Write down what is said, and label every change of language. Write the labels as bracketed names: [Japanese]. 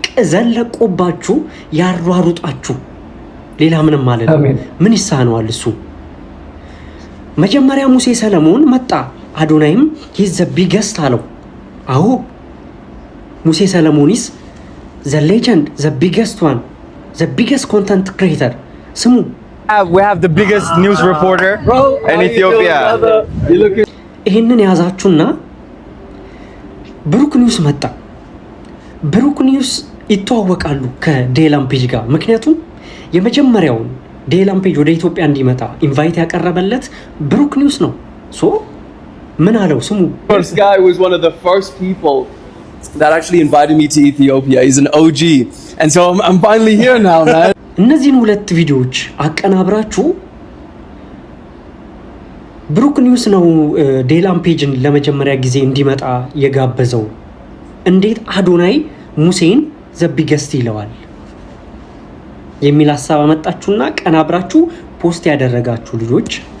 [Amharic] ዘለቆባችሁ ያሯሩጣችሁ። ሌላ ምንም ማለት ነው። ምን ይሳነዋል እሱ? መጀመሪያ ሙሴ ሰለሞን መጣ [English] አዶናይም ሂዝ ዘ ቢገስት [Amharic] አለው። አዎ [English] ሙሴ ሰለሞኒስ ዘ ሌጀንድ ዘ ቢገስት ዋን ዘ ቢገስት ኮንተንት ክሬተር ስሙ we have the biggest news reporter in Ethiopia [Amharic] ይሄንን ያዛችሁና ብሩክ ኒውስ መጣ። ብሩክ ኒውስ ይተዋወቃሉ ከዴላም ፔጅ ጋር። ምክንያቱም የመጀመሪያውን ዴላም ፔጅ ወደ ኢትዮጵያ እንዲመጣ ኢንቫይት ያቀረበለት ብሩክ ኒውስ ነው። ሶ ምን አለው ስሙ [English] This guy was one of the first people that actually invited me to Ethiopia. He's an OG. And so I'm finally here now, man. [Amharic] እነዚህን ሁለት ቪዲዮዎች አቀናብራችሁ ብሩክ ኒውስ ነው ዴላም ፔጅን ለመጀመሪያ ጊዜ እንዲመጣ የጋበዘው። እንዴት አዶናይ ሙሴን ዘ ቢገስት ይለዋል የሚል ሐሳብ አመጣችሁና ቀናብራችሁ ፖስት ያደረጋችሁ ልጆች